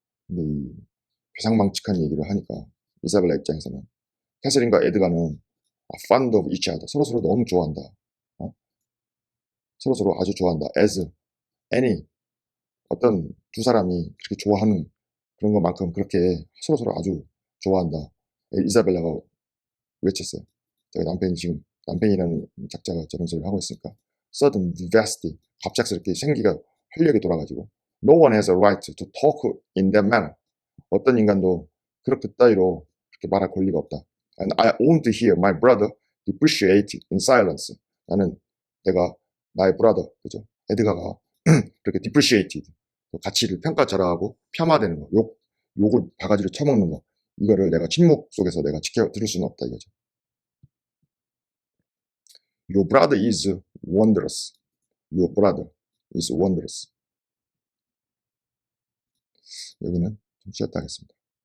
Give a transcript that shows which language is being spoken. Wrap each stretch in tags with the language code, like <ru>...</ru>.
<ko>근데 이 괴상망측한 얘기를 하니까 이사벨라 입장에서는 캐서린과 에드가는 fond of each other, 서로서로 너무 좋아한다. 서로서로 아주 좋아한다. as any, 어떤 두 사람이 그렇게 좋아하는 그런 것만큼 그렇게 서로서로 아주 좋아한다. 이사벨라가 외쳤어요.</ko> <en>자기 남편이라는 작자가 저런 소리를 하고 있으니까 sudden vivacity, 갑작스럽게 생기가 활력이 돌아가지고 no one has a right to talk in that manner.</en> <ko>어떤 인간도 그렇게 따위로 그렇게 말할 권리가 없다.</ko> <en>And I won't hear my brother depreciate in silence.</en> <ko>나는 나의 brother, 그죠? 에드가가 그렇게 depreciated, 그 가치를 평가절하하고 폄하되는 거, 욕을 바가지로 쳐먹는 거, 이거를 내가 침묵 속에서 내가 지켜 들을 수는 없다 이거죠.</ko> <en>Your brother is wondrous. Your brother is wondrous. 여기는 좀 쉬었다 하겠습니다.</en>